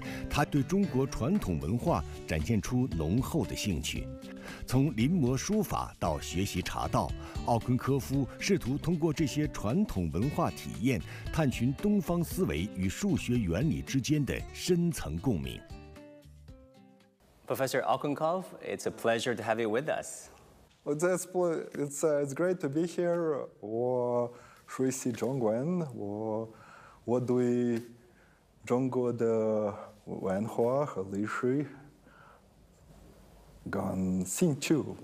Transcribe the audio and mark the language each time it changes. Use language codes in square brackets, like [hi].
[zh] 他对中国传统文化展现出浓厚的兴趣。从临摹书法到学习茶道，奥昆科夫试图通过这些传统文化体验，探寻东方思维与数学原理之间的深层共鸣。 [en] Professor Okhonkov, it's a pleasure to have you with us. It's great to be here. [zh] 我学习中文，我对中国的文化和历史感兴趣。